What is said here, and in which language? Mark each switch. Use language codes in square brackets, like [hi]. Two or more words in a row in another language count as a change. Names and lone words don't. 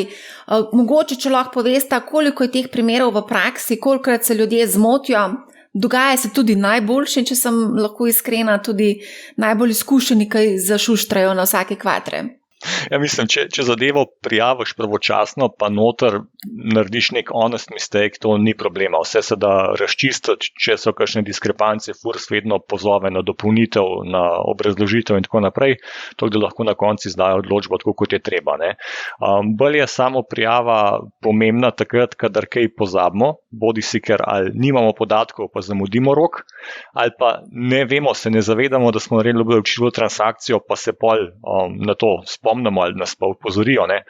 [sl] Mogoče, če lahko poveste, koliko je teh primerov v praksi, kolikokrat se ljudje zmotijo. Dogaja se tudi najboljši, če sem lahko iskrena, tudi najbolj izkušeni, ki zašuštrajo na vsake kvatre. Ja, mislim, če zadevo prijaviš pravočasno, pa noter narediš nek [en] honest mistake, [sl] to ni problema. Vse se da razčistiti, če so kakšne diskrepance, FURS vedno pozove na dopolnitev, na obrazložitev in tako naprej, tako da lahko na koncu izdajo odločbo tako, kot je treba. Bolj je samo prijava pomembna takrat, kadar kaj pozabimo, bodi si, ker ali nimamo podatkov, pa zamudimo rok, ali pa ne vemo, se ne zavedamo, da smo naredili obdavčljivo transakcijo, pa se pol na to spomnimo ali nas pa upozorijo.